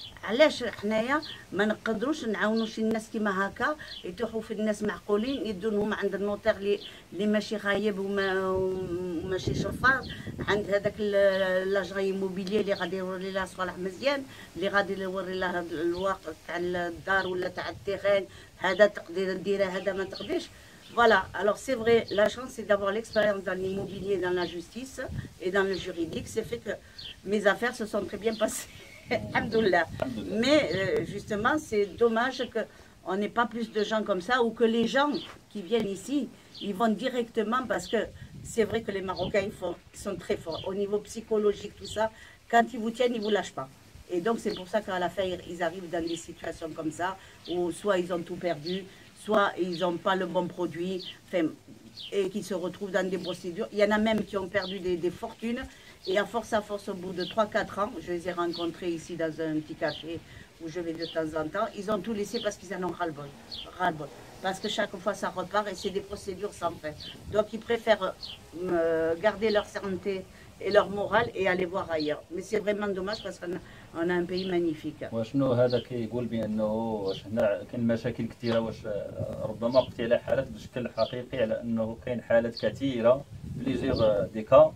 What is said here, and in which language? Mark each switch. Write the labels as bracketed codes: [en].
[ar] علاش حنايا ما نقدروش نعاونوا شي الناس كيما هكا يتوحوا في الناس معقولين يدوا لهم عند النوتير اللي ماشي غايب وماشي شفار، عند هذاك لاجري موبيلي اللي غادي يوري لها صوالح مزيان، اللي غادي يوري لها الواقع تاع الدار ولا تاع التيران، هذا تقدر ديره هذا ما تقدرش. [fr] Voilà, alors c'est vrai, la chance c'est d'avoir l'expérience dans l'immobilier, dans la justice et dans le juridique. C'est fait que mes affaires se sont très bien passées, alhamdoulilah. Mais justement, c'est dommage qu'on n'ait pas plus de gens comme ça, ou que les gens qui viennent ici, ils vont directement, parce que c'est vrai que les Marocains ils sont très forts au niveau psychologique, tout ça. Quand ils vous tiennent, ils ne vous lâchent pas. Et donc c'est pour ça qu'à la fin, ils arrivent dans des situations comme ça, où soit ils ont tout perdu, soit ils n'ont pas le bon produit, et qui se retrouvent dans des procédures. Il y en a même qui ont perdu des fortunes, et à force, au bout de 3-4 ans, je les ai rencontrés ici dans un petit café où je vais de temps en temps, ils ont tout laissé parce qu'ils en ont ras-le-bol. Parce que chaque fois ça repart et c'est des procédures sans fin. Donc ils préfèrent garder leur santé et leur morale et aller voir ailleurs. Mais c'est vraiment dommage parce qu'on a un pays magnifique. [ar] وشنو هذا كيقول بانه واش هنا كاين مشاكل كثيره، واش ربما قلتي على حالات بشكل حقيقي على انه كاين حالات كثيره بليزيغ دي كا.